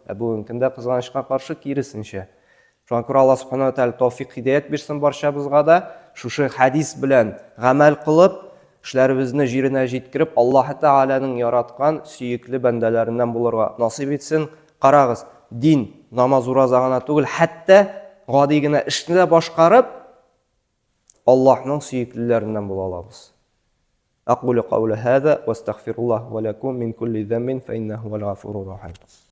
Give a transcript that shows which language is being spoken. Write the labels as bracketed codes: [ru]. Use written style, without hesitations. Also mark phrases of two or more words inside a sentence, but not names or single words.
[tt] Бүгенге көндә кызганычка каршы киресенчә. Шуңа күрә Аллаһ [ar] سبحانه وتعالى [tt] тәүфик һидаят бирсен барчабызга да, шушы хәдис белән гамәл кылып, эшләребезне җиренә җиткереп, Аллаһ Тәгаләнең яраткан сөекле бәндәләреннән булырга насыйп итсен. Карагыз, дин, намаз, ураза гына түгел, хәтта гади генә эшне дә башкарып, Аллаһның сөеклеләреннән була алабыз. [ar] أقول قول هذا واستغفر الله ولكم من كل ذنب فإنه هو الغفور الرحيم.